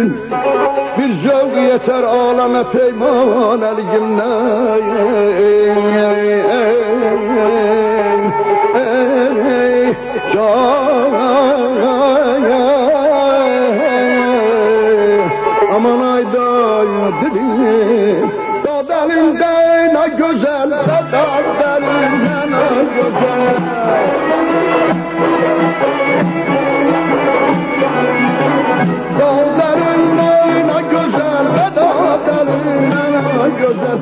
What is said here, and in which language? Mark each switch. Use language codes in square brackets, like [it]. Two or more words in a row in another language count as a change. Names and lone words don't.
[az] Bir zövq yetər aləmə peymanəligimdən. Aman ayda dilim, [tr] dad elinde ne güzel, dad elinde ne güzel. Dad elinde ne güzel, dad elinde ne güzel.